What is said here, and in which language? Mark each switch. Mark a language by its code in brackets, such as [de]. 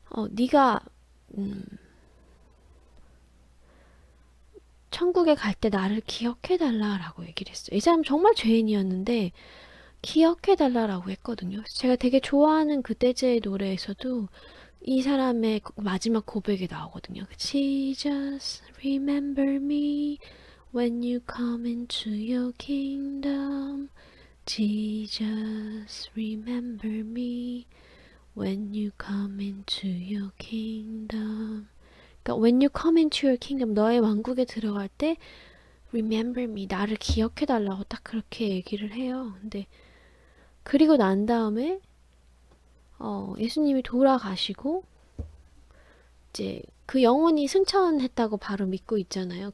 [ko] 네가 천국에 갈 때 나를 기억해 달라라고 얘기를 했어요. 이 사람 정말 죄인이었는데 기억해 달라라고 했거든요. 제가 되게 좋아하는 그 떼제의 노래에서도 이 사람의 마지막 고백이 나오거든요. [en] Jesus, remember me when you come into your kingdom. Jesus, remember me when you come into your kingdom. [ko] 그러니까 [en] when you come into your kingdom, [ko] 너의 왕국에 들어갈 때 [en] remember me, [ko] 나를 기억해 달라고 딱 그렇게 얘기를 해요. 근데 그리고 난 다음에 예수님이 돌아가시고 이제 그 영혼이 승천했다고 바로 믿고 있잖아요.